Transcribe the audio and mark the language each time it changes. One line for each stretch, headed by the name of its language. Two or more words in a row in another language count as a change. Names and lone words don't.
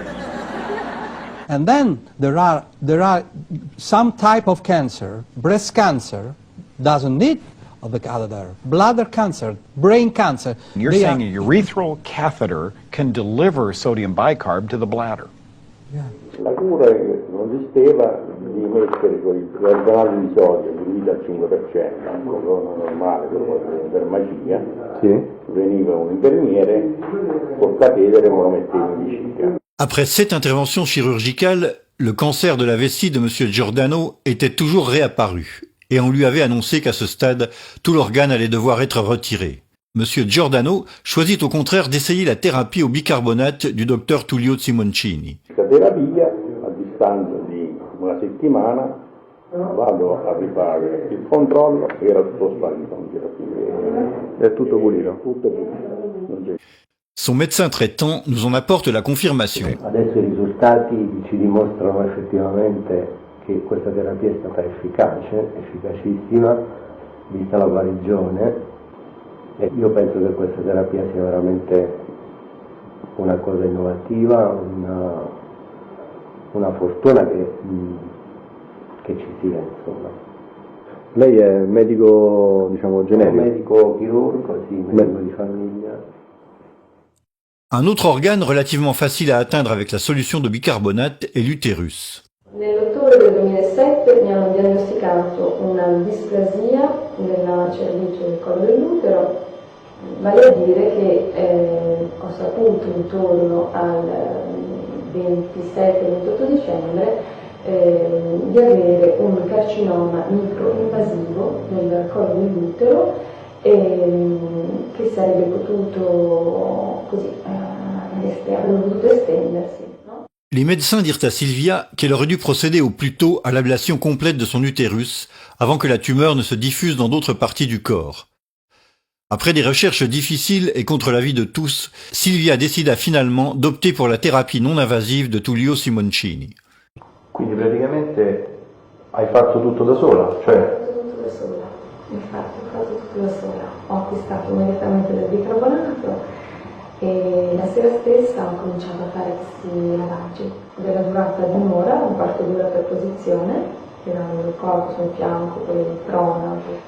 English: And then there are some type of cancer, breast cancer, doesn't need of the catheter, bladder cancer, brain cancer. You're saying a urethral catheter can deliver sodium bicarb to the bladder. Yeah.
Italian: La cura è che non esisteva di mettere quel canale di sodio diluito al 5%, cosa normale per magia, veniva un infermiere col catetere e me lo metteva in vescica.
French: Après 7 interventions chirurgicales, le cancer de la vessie de M. Giordano était toujours réapparu, et on lui avait annoncé qu'à ce stade, tout l'organe allait devoir être retiré. M. Giordano choisit au contraire d'essayer la thérapie au bicarbonate du docteur Tullio Simoncini.
Italian: La terapia, a distanza di una settimana, vado a rifare il controllo e era tutto sparito, non c'era più. È tutto pulito? Tutto pulito.
French: Son médecin traitant nous en apporte la confirmation.
Italian: Adesso i risultati ci dimostrano effettivamente che questa terapia è stata efficace, efficacissima, vista la guarigione, e io penso che questa terapia sia veramente una cosa innovativa, una fortuna che ci sia, insomma. Lei è medico, diciamo, generico? Medico chirurgo, sì, medico di famiglia.
French: Un autre organe relativement facile à atteindre avec la solution de bicarbonate est l'utérus.
Italian: Nell'ottobre del 2007 mi hanno diagnosticato una displasia nella cervice del collo dell'utero, vale a dire che ho saputo intorno al 27-28 dicembre di avere un carcinoma microinvasivo del collo dell'utero che sarebbe potuto così estendersi. No?
French: Les médecins dirent à Sylvia qu'elle aurait dû procéder au plus tôt à l'ablation complète de son utérus avant que la tumeur ne se diffuse dans d'autres parties du corps. Après des recherches difficiles et contre l'avis de tous, Sylvia décida finalement d'opter pour la thérapie non invasive de Tullio Simoncini.
Italian: Quindi praticamente hai fatto tutto da sola? Cioè... Tutto da sola, infatti ho fatto tutto da sola. Ho acquistato immediatamente del bicarbonato e la sera stessa ho cominciato a fare questi lavaggi della durata di un'ora, un quarto d'ora per posizione, tirando il corpo sul fianco, poi il prono,